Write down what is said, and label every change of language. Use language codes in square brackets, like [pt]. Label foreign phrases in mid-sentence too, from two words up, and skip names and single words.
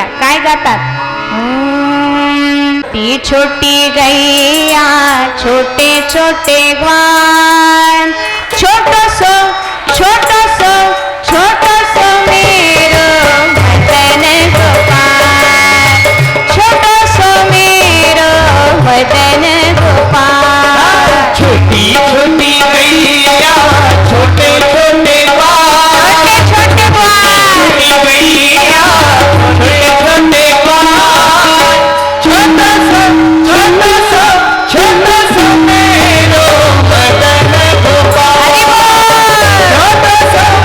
[mr] काय गातात? ती [hi] छोटी गैया छोटे छोटे ग्वान, छोटसो छोटसो छोटसो मेरो मदन गोपाल, छोटसो मेरो मदन गोपाल. छोटी छोटी गैया छोटे छोटे ग्वाल, छोटे छोटे ग्वाल, गैया छोटे छोटे ग्वाल, छोटा सा मेरो मदन गोपाल, छोटा सा